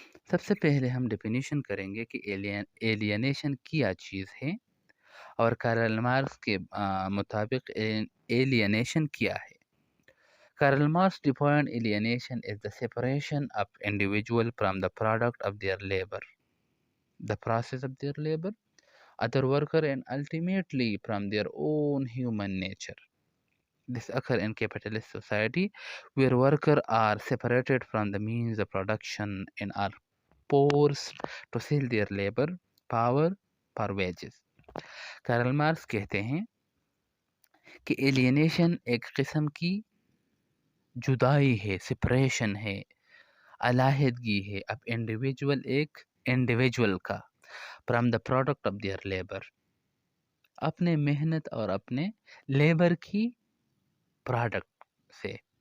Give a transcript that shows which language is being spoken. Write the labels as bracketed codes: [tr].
[hi] सबसे पहले हम डेफिनेशन करेंगे कि एलियनेशन क्या चीज़ है और कार्ल मार्क्स के मुताबिक एलियनेशन क्या है। [en] Karl Marx defined alienation is the separation of individual from the product of their labour, the process of their labour, other worker and ultimately from their own human nature. This occurs in capitalist society where workers are separated from the means of production and are forced to sell their labor power for wages. [hi] Karl Marx कहते हैं कि alienation एक किस्म की जुदाई है, separation है, अलहदगी है अब इंडिविजुअल का [en] from the product of their labour, [hi] अपने मेहनत और अपने लेबर की प्रोडक्ट से।